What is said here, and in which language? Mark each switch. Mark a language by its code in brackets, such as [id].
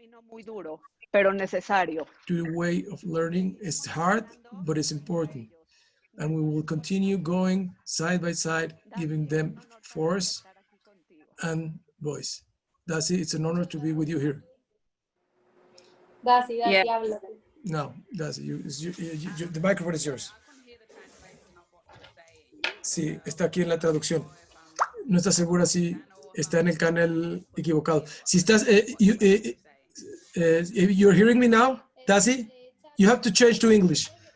[es] Muy duro, pero necesario. [en] to the way of learning. It's hard, but it's important, and we will continue going side by side, giving them force and voice. That's it. It's an honor to be with you here. [es] Daisy, habla. [en] No, Daisy, the microphone is yours. [es] Sí, está aquí en la traducción. No está segura si está en el canal equivocado. Si estás, [en] you're hearing me now, Daisy? You have to change to English.